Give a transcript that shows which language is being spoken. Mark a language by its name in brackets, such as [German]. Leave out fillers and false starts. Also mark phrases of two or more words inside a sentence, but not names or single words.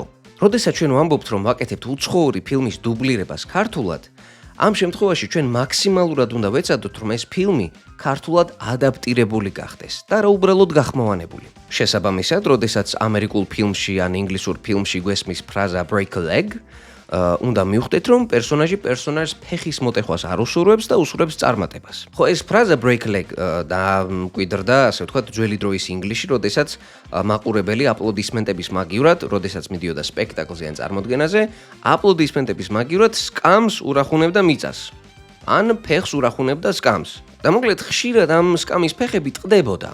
[Georgian] როდესაც ჩვენ ვამბობთ, რომ ვაკეთებთ უცხოური ფილმის დუბლირებას ქართულად, ამ შემთხვევაში ჩვენ მაქსიმალურად უნდა ვეცადოთ, რომ ეს ფილმი ქართულად ადაპტირებული გახდეს და რა უბრალოდ გახმოვანებული. შესაბამისად, როდესაც ამერიკულ ფილმში ან ინგლისურ ფილმში გვესმის ფრაზა [English] break a leg, [Georgian] უნდა მივხვდეთ, რომ პერსონაჟს ფეხის მოტეხვას არ უსურვებს და უსურვებს წარმატებას. ხო, ეს ფრაზა [English] break a leg [Georgian] დაამკვიდრდა, ასე ვთქვათ, ძველი დროის ინგლისში, როდესაც მაყურებელი აპლოდისმენტების მაგივრად, როდესაც მიდიოდა სპექტაკლზე ან წარმოდგენაზე, აპლოდისმენტების მაგივრად სკამს ურახუნებდა მიწას. ან ფეხს ურახუნებდა სკამს. და მოკლედ ხშირად ამ სკამის ფეხები ტყდებოდა.